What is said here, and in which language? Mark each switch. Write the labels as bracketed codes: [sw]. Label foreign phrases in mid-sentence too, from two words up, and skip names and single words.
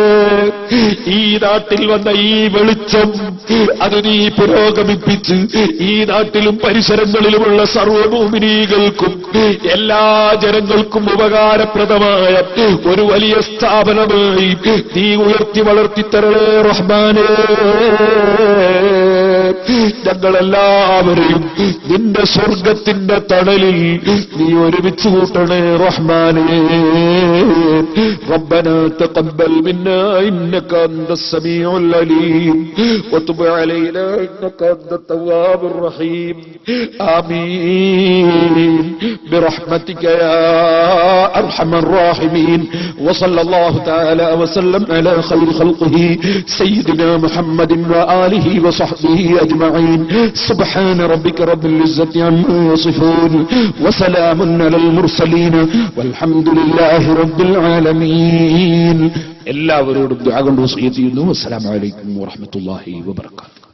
[ml] ഈ നാട്ടിൽ വന്ന ഈ വെളിച്ചം അത് നീ പുരോഗമിപ്പിച്ച് ഈ നാട്ടിലും പരിസരങ്ങളിലുമുള്ള സർവ്വ മുഅ്മിനീകൾക്കും എല്ലാ ജനങ്ങൾക്കും ഉപകാരപ്രദമായ ഒരു വലിയ സ്ഥാപനമായി നീ ഉയർത്തി വളർത്തിത്തരണേ റഹ്മാനേ. ഞങ്ങളെല്ലാവരെയും നിന്റെ സ്വർഗത്തിന്റെ തണലിൽ നീ ഒരുമിച്ച് കൂട്ടണേ റഹ്മാനേ. [ar] ربنا تقبل منا إنك أنت السميع العليم وتب علينا إنك أنت التواب الرحيم آمين برحمتك يا أرحم الراحمين. وصلى الله تعالى وسلم على خير خلقه سيدنا محمد وآله وصحبه أجمعين. سبحان ربك رب العزة عما يصفون وسلام على المرسلين والحمد لله رب العالمين. [ml] എല്ലാവരോടും ദുആ കൊണ്ട് വസിയത്ത് ചെയ്യുന്നു. [ar] السلام عليكم ورحمة الله وبركاته.